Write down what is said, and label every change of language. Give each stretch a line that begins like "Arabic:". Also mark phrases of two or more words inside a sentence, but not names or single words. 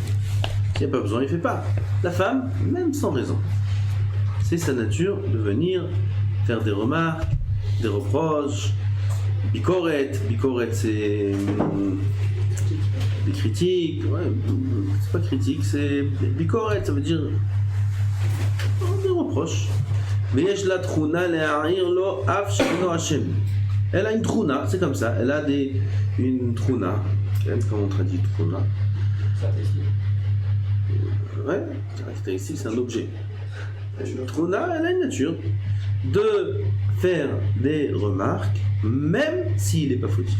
French: S'il n'y a pas besoin, il ne fait pas. La femme, même sans raison, c'est sa nature de venir faire des remarques, des reproches. Bikoret, c'est des critiques. Ouais, c'est pas critique, c'est bikoret, ça veut dire des reproches. Mais
Hebrew: יש לה תכונה להעיר לו אף שאינו אשם.
French: Elle a une trouna, c'est comme ça. Elle a une trouna. Comment on traduit trouna? Ouais, caractéristique, c'est un objet. Trouna, elle a une nature de faire des remarques, même s'il n'est pas fautif.